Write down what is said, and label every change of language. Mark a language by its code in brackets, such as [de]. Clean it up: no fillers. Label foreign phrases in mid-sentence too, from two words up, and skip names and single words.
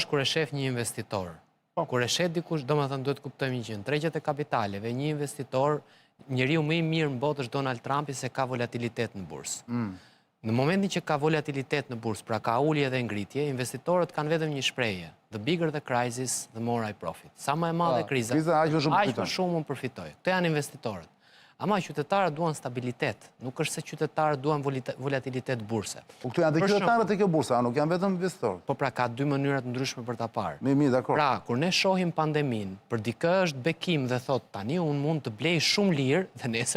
[sq] Kjo është kur e shef një investitor. Kur e shet dikush, domethënë duhet kuptojmë që në tregjet e kapitaleve, një investitor, njeriu më i mirë në botë është Donald Trumpi se ka volatilitet në bursë. Në momentin që ka volatilitet në bursë, pra ka ulje dhe ngritje, investitorët kanë vetëm një shprehje: [en] the bigger the crisis, the more I profit. [sq] Sa më e madhe kriza, aq më shumë unë përfitoj. Këto janë investitorët. Ama qytetarët duan stabilitet, nuk është se qytetarët duan volatilitet burse. Po këtu janë dhe qytetarët e kjo bursa, nuk janë vetëm investitorët. Po pra, ka dy mënyrat ndryshme për ta parë. Mirë, dakor. Pra, kur ne shohim pandemin, për dikë është bekim dhe thot, tani unë mund të blej shumë lirë dhe nesër.